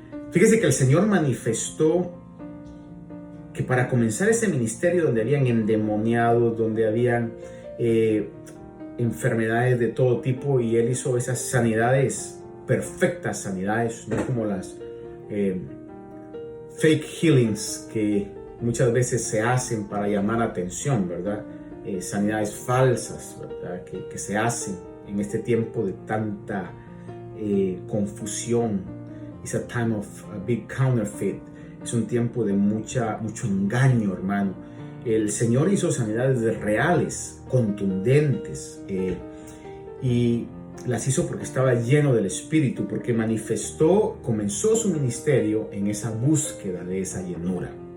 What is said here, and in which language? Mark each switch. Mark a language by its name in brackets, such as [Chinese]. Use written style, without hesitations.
[Spanish] Fíjese que el Señor manifestó que para comenzar ese ministerio donde habían endemoniados, donde habían enfermedades de todo tipo, y Él hizo esas sanidades, perfectas sanidades, no como las [English] fake healings [Spanish] que muchas veces se hacen para llamar atención, ¿verdad? Sanidades falsas, ¿verdad? Que se hacen en este tiempo de tanta confusión. [English] It's a time of a big counterfeit. [Spanish] Es un tiempo de mucho engaño, hermano. El Señor hizo sanidades reales, contundentes, y las hizo porque estaba lleno del Espíritu, porque comenzó su ministerio en esa búsqueda de esa llenura.